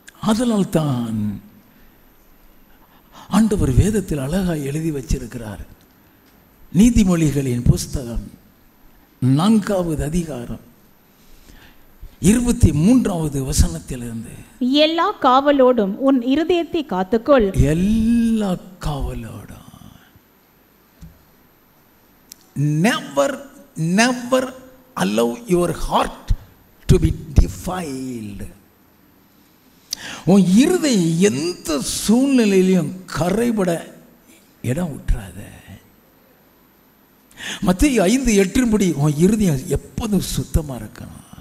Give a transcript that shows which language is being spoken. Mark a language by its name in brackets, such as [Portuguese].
[Tamil] அதனால் தான் ஆண்டவர் வேதத்தில் அழகாய் எழுதி வச்சிருக்கிறார். நீதிமொழிகளின் புஸ்தகம் 4வது அதிகாரம் 23வது வசனத்திலிருந்து, எல்லா காவலோடும் உன் இருதயத்தை காத்துக்கொள். எல்லா காவலோடும். [English] Never, never allow your heart to be defiled. [Tamil] உன் இருதயம் எந்த சூழ்நிலையிலையும் கரைபட இடம் விட்டுறாத. மத்தேயு 5:8 உன் இருதயம் எப்போதும் சுத்தமா இருக்கணும்.